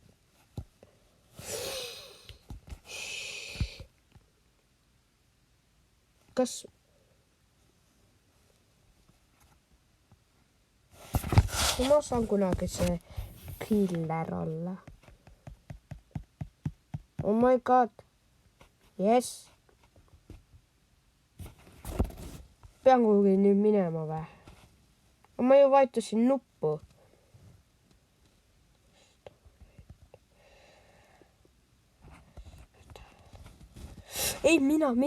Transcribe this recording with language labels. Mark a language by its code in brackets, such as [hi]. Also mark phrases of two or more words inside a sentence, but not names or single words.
[et] Kas ma saan kunagi see killer olla? [en] Oh my god. Yes. [et] Pean kuhugi nüüd minema või? Ma ju vajutasin nuppu. Ei, mina.